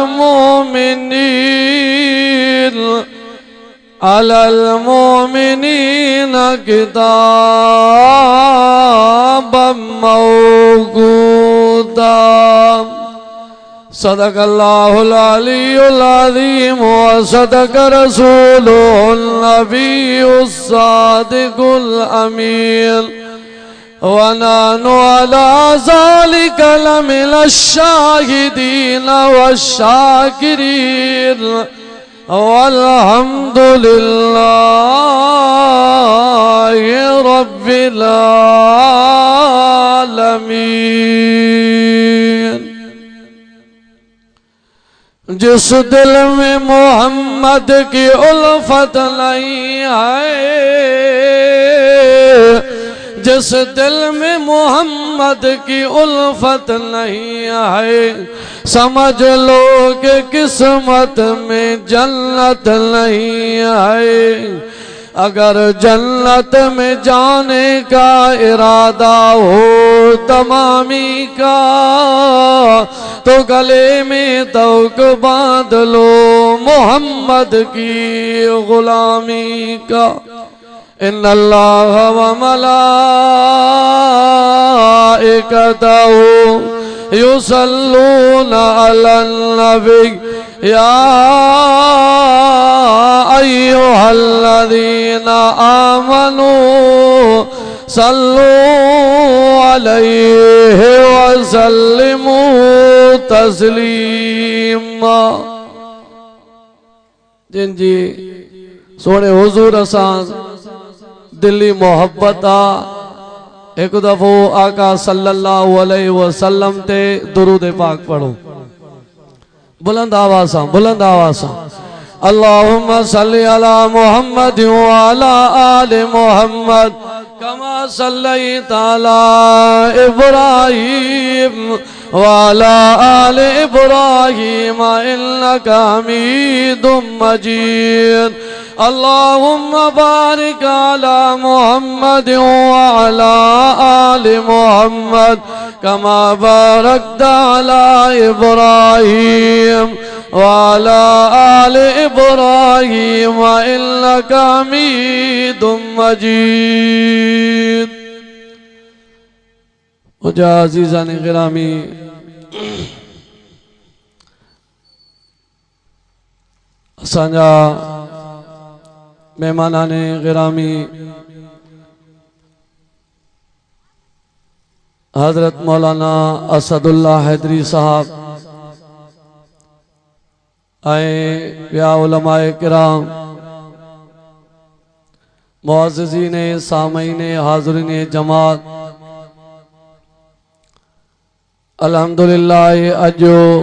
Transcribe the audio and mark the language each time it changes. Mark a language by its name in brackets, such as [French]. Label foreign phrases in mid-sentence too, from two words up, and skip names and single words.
[Arabic] المؤمنين كتابا موقوتا صدق الله العلي العظيم وصدق رسوله النبي الصادق الأمين ونحن على ذلك لمن الشاهدين والشاكرين والحمد لله رب العالمين [Hindi] जिस दिल में मोहम्मद की उल्फत नहीं है, जिस दिल में मोहम्मद की उल्फत नहीं है, समझ लो कि किस्मत में जन्नत नहीं है। अगर जन्नत में जाने का इरादा हो तमामी का, तो गले में तौक बांध लो मोहम्मद की गुलामी का। [Arabic] إن الله وملائكته يصلون على النبي يا أيها الذين آمنوا صلوا عليه وسلموا تسليما. [Punjabi] जिन जी सोने हुजूर असां दिली मोहब्बत आ, एक दफो आका [Arabic] صلى الله عليه وسلم [Punjabi] ते दुरूद पाक पढ़ो बुलंद आवाज़ सां, बुलंद आवाज़ सां। [Arabic] اللهم صل على محمد وعلى آل محمد كما صليت على إبراهيم وعلى آل إبراهيم إنك حميد مجيد. اللهم بارك على محمد وعلى آل محمد كما باركت على إبراهيم وعلى آل إبراهيم إنك حميد مجيد. [Punjabi] मुझे अजीज़ान गिरामी, असांजा मेहमानान गिरामी, [Hindi] हजरत मौलाना असदुल्ला हैदरी साहब या उलमाए किराम, मुअज़्ज़िज़ीन सामईन हाज़रीन जमात, अल्हम्दुलिल्लाह अजो